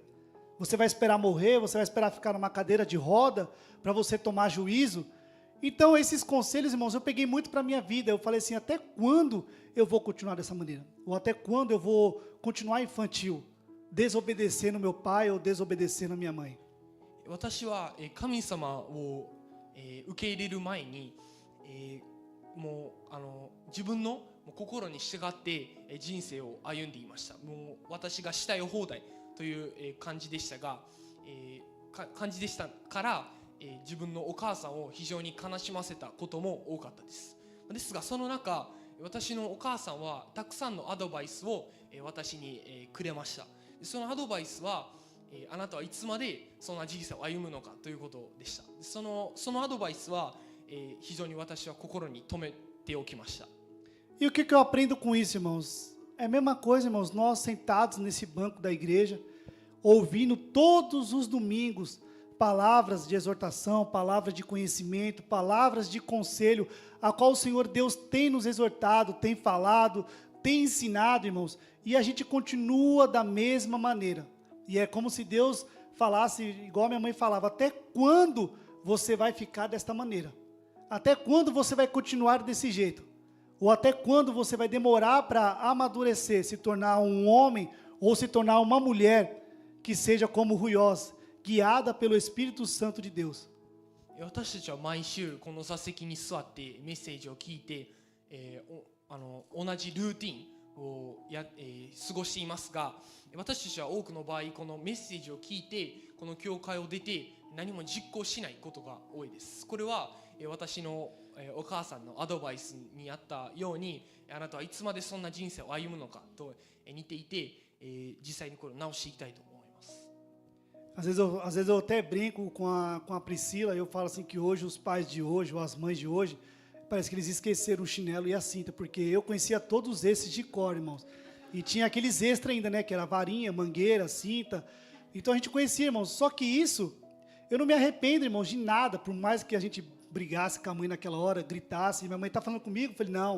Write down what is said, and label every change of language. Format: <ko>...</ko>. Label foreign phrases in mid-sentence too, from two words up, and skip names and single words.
<pt>Você vai esperar morrer, você vai esperar ficar numa cadeira de roda para você tomar juízo? Então, esses conselhos, irmãos, eu peguei muito para a minha vida. Eu falei assim, até quando eu vou continuar dessa maneira? Ou até quando eu vou continuar infantil, desobedecendo meu pai ou desobedecendo a minha mãe?</pt> <ja>私は神様を受け入れる前にもう自分の心に従って人生を歩んでいました。もう私がしたい放題という感じでしたが、感じでしたから自分のお母さんを非常に悲しませたことも多かったです。ですがその中、私のお母さんはたくさんのアドバイスを私にくれました。そのアドバイスはあなたはいつまでそんな人生を歩むのかということでした。そのアドバイスは非常に私は心に留めておきました。</ja> <pt>E o que eu aprendo com isso, irmãos? É a mesma coisa, irmãos, nós sentados nesse banco da igreja, ouvindo todos os domingos palavras de exortação, palavras de conhecimento, palavras de conselho, a qual o Senhor Deus tem nos exortado, tem falado, tem ensinado, irmãos, e a gente continua da mesma maneira. E é como se Deus falasse, igual a minha mãe falava, até quando você vai ficar desta maneira? Até quando você vai continuar desse jeito? Ou até quando você vai demorar para amadurecer, se tornar um homem ou se tornar uma mulher que seja como Ruiós, guiada pelo Espírito Santo de Deus?</pt> <ja>私たちは毎週この座席に座ってメッセージを聞いて、同じルーティンを過ごしていますが、私たちは多くの場合このメッセージを聞いてこの教会を出て何も実行しないことが多いです。これは私のお母さんのアドバイスにあったように、あなたはいつまでそんな人生を歩むのかと似ていて、実際にこれを直していきたいと思います。</ja> <pt>Às vezes eu até brinco com a Priscila, eu falo assim que hoje os pais de hoje, ou as mães de hoje, parece que eles esqueceram o chinelo e a cinta, porque eu conhecia todos esses de cor, irmãos. E tinha aqueles extra ainda, né, que era varinha, mangueira, cinta. Então a gente conhecia, irmãos. Só que isso, eu não me arrependo, irmãos, de nada, por mais que a gente brigasse com a mãe naquela hora, gritasse, minha mãe está falando comigo, eu falei, não.</pt>